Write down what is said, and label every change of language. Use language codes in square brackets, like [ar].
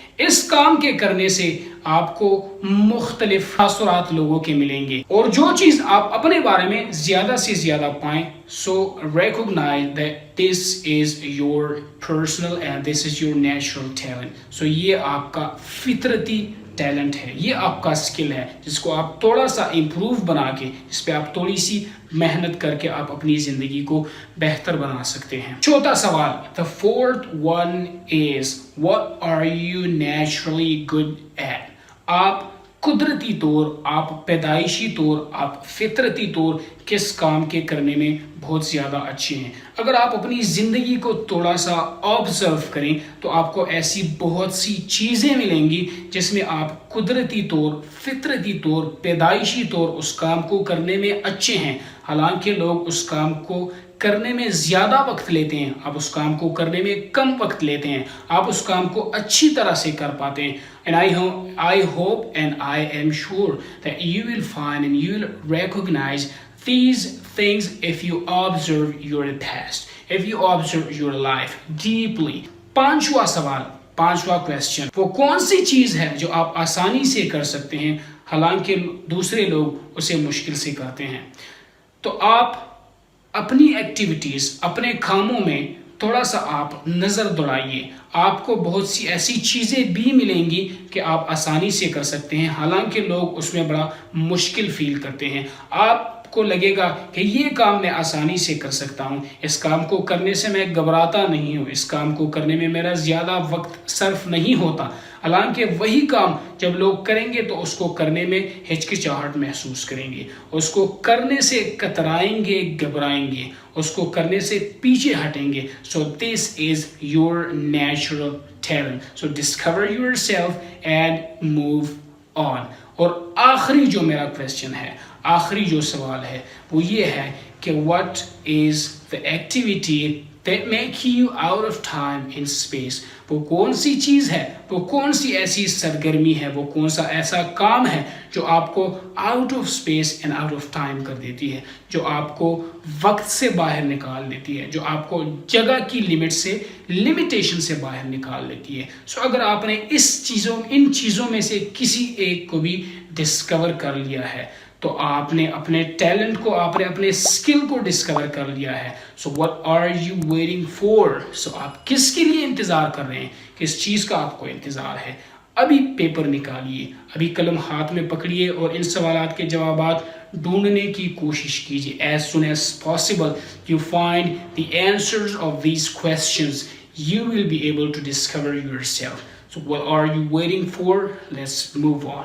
[ur] اس کام کے کرنے سے آپ کو مختلف تاثرات لوگوں کے ملیں گے، اور جو چیز آپ اپنے بارے میں زیادہ سے زیادہ پائیں، [en] so recognize that this is your personal and this is your natural talent. [ur] so یہ آپ کا فطرتی ٹیلنٹ ہے، یہ آپ کا اسکل ہے، جس کو آپ تھوڑا سا امپروو بنا کے، جس پہ آپ تھوڑی سی محنت کر کے آپ اپنی زندگی کو بہتر بنا سکتے ہیں. چوتھا سوال، [en] the fourth one is what are you naturally good at. [ur] آپ قدرتی طور، آپ پیدائشی طور، آپ فطرتی طور کس کام کے کرنے میں بہت زیادہ اچھے ہیں؟ اگر آپ اپنی زندگی کو تھوڑا سا آبزرو کریں تو آپ کو ایسی بہت سی چیزیں ملیں گی جس میں آپ قدرتی طور، فطرتی طور، پیدائشی طور اس کام کو کرنے میں اچھے ہیں. حالانکہ لوگ اس کام کو کرنے میں زیادہ وقت لیتے ہیں، آپ اس کام کو کرنے میں کم وقت لیتے ہیں، آپ اس کام کو اچھی طرح سے کر پاتے ہیں. [en] And I hope and I am sure that you will find and you will recognize these things if you observe your past, if you observe your life deeply. [ur] پانچواں سوال، پانچواں کویسچن، وہ کون سی چیز ہے جو آپ آسانی سے کر سکتے ہیں حالانکہ دوسرے لوگ اسے مشکل سے کرتے ہیں؟ تو آپ اپنی ایکٹیویٹیز، اپنے کاموں میں تھوڑا سا آپ نظر دوڑائیے. آپ کو بہت سی ایسی چیزیں بھی ملیں گی کہ آپ آسانی سے کر سکتے ہیں حالانکہ لوگ اس میں بڑا مشکل فیل کرتے ہیں. آپ کو لگے گا کہ یہ کام میں آسانی سے کر سکتا ہوں، اس کام کو کرنے سے میں گھبراتا نہیں ہوں، اس کام کو کرنے میں میرا زیادہ وقت صرف نہیں ہوتا. حالانکہ وہی کام جب لوگ کریں گے تو اس کو کرنے میں ہچکچاہٹ محسوس کریں گے، اس کو کرنے سے کترائیں گے، گھبرائیں گے، اس کو کرنے سے پیچھے ہٹیں گے. [en] So this is your natural talent. So discover yourself and move on. [ur] اور آخری جو میرا کویسچن ہے، آخری جو سوال ہے وہ یہ ہے کہ [en] what is the activity that make you out of time in space. [ur] وہ کون سی چیز ہے، وہ کون سی ایسی سرگرمی ہے، وہ کون سا ایسا کام ہے جو آپ کو out of space and out of time کر دیتی ہے، جو آپ کو وقت سے باہر نکال دیتی ہے، جو آپ کو جگہ کی لمٹ سے، لمیٹیشن سے باہر نکال دیتی ہے. سو اگر آپ نے ان چیزوں میں سے کسی ایک کو بھی ڈسکور کر لیا ہے تو آپ نے اپنے ٹیلنٹ کو، آپ نے اپنے اسکل کو ڈسکور کر لیا ہے. [en] So what are you waiting for. [ur] سو آپ کس کے لیے انتظار کر رہے ہیں؟ کس چیز کا آپ کو انتظار ہے؟ ابھی پیپر نکالیے، ابھی قلم ہاتھ میں پکڑیے اور ان سوالات کے جوابات ڈھونڈنے کی کوشش کیجیے. [en] As soon as possible you find the answers of these questions, you will be able to discover yourself. So what are you waiting for? Let's move on.